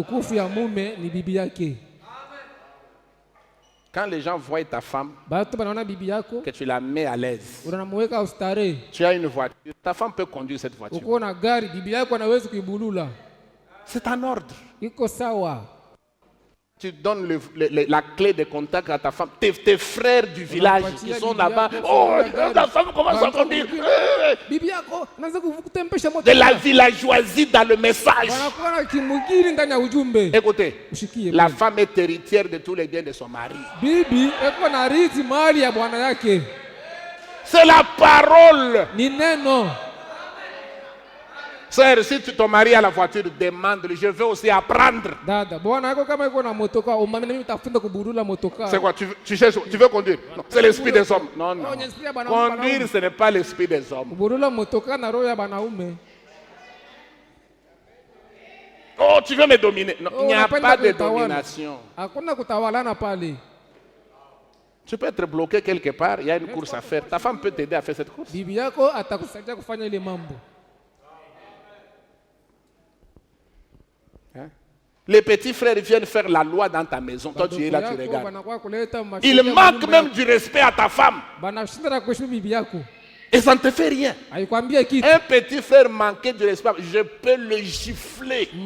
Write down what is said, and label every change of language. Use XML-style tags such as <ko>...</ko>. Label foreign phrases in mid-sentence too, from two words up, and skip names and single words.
<fr>Quand les gens voient ta femme, que tu la mets à l'aise, tu as une voiture, ta femme peut conduire cette voiture. C'est en ordre. Tu donnes la clé de contact à ta femme. Tes frères du village qui sont là-bas. Oh, ta femme commence à conduire.</fr> <sw>Bibi yako anaanza kutembesha moto.</sw> <fr>De la villageoisie dans le message.</fr> <sw>Wanakuwa na kimugini ndani ya ujumbe.</sw> <fr>Écoutez,</fr> <sw>Ushikie.</sw> <fr>la femme est héritière de tous les biens de son mari.</fr> <sw>Bibi eko na rithi mali ya bwana yake.</sw> <fr>C'est la parole.</fr> <sw>Ni neno.</sw> <fr>Sœur, si ton mari a la voiture, demande-lui. Je veux aussi apprendre.</fr> <sw>Dada, bwana yako kama iko na motoka, umami na mimi nitafunza kuburula motoka.</sw> <fr>C'est quoi? Tu veux conduire? Non, c'est l'esprit des hommes. Non, non. Conduire, ce n'est pas l'esprit des hommes.</fr> <sw>Kuburula motoka na roho ya banaume.</sw> <fr>Oh, tu veux me dominer? Non, il n'y a pas de domination.</fr> <sw>Hakuna kutawalana pale.</sw> <fr>Tu peux être bloqué quelque part, il y a une course à faire. Ta femme peut t'aider à faire cette course.</fr> <sw>Bibi yako atakusaidia kufanya ile mambo.</sw> <fr>Hein? Les petits frères viennent faire la loi dans ta maison. Toi, tu es là, tu regardes. Ils manquent même du respect à ta femme. Et ça ne te fait rien. Un petit frère manquait du respect, je peux le gifler.</fr>